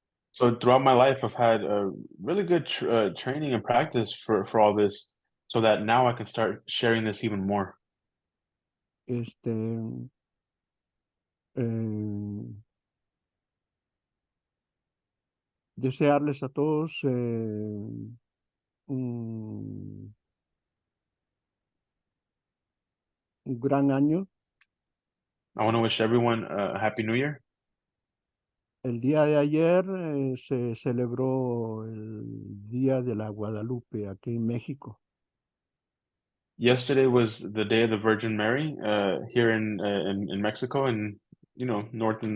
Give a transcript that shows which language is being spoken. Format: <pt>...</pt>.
<en>So throughout my life, I've had a really good training and practice for all this, so that now I can start sharing this even more.</en> <es>Este, eh, desearles a todos un, un gran año.</es> <en>I want to wish everyone a happy New Year.</en> <es>El día de ayer se celebró el Día de la Guadalupe aquí en México.</es> <en>Yesterday was the day of the Virgin Mary here in Mexico and North and</en>